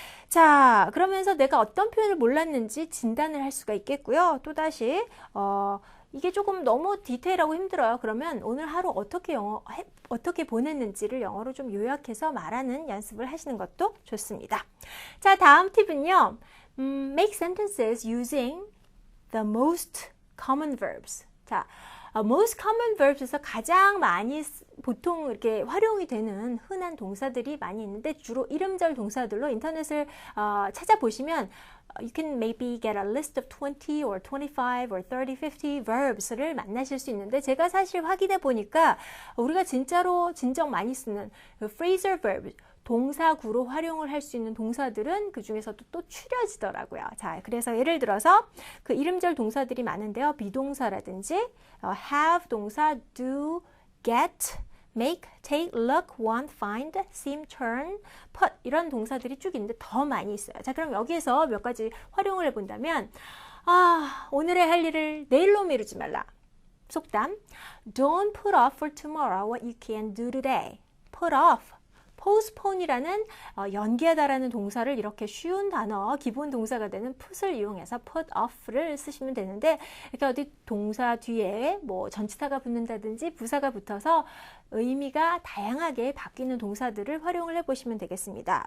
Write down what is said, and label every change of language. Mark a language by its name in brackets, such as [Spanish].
[Korean] 자, 그러면서 내가 어떤 표현을 몰랐는지 진단을 할 수가 있겠고요. 또다시 이게 조금 너무 디테일하고 힘들어요. 그러면 오늘 하루 어떻게 보냈는지를 영어로 좀 요약해서 말하는 연습을 하시는 것도 좋습니다. 자, 다음 팁은요. [English] Make sentences using the most common verbs. 자, [Korean] most common verbs에서 가장 많이 보통 이렇게 활용이 되는 흔한 동사들이 많이 있는데 주로 이름절 동사들로 인터넷을 찾아보시면 [English] you can maybe get a list of 20 or 25 or 30, 50 verbs [Korean] 를 만나실 수 있는데 제가 사실 확인해 보니까 우리가 진짜로 진정 많이 쓰는 phrasal verb 동사구로 활용을 할 수 있는 동사들은 그 중에서도 또 추려지더라고요. 자, 그래서 예를 들어서 그 이름절 동사들이 많은데요. 비동사라든지 have 동사, do, get, make, take, look, want, find, seem, turn, put 이런 동사들이 쭉 있는데 더 많이 있어요. 자, 그럼 여기에서 몇 가지 활용을 해본다면 오늘의 할 일을 내일로 미루지 말라. [English] 속담 Don't put off for tomorrow what you can do today. [Korean] Put off postpone이라는 연기하다라는 동사를 이렇게 쉬운 단어, 기본 동사가 되는 put을 이용해서 put off를 쓰시면 되는데 이렇게 어디 동사 뒤에 뭐 전치사가 붙는다든지 부사가 붙어서 의미가 다양하게 바뀌는 동사들을 활용을 해보시면 되겠습니다.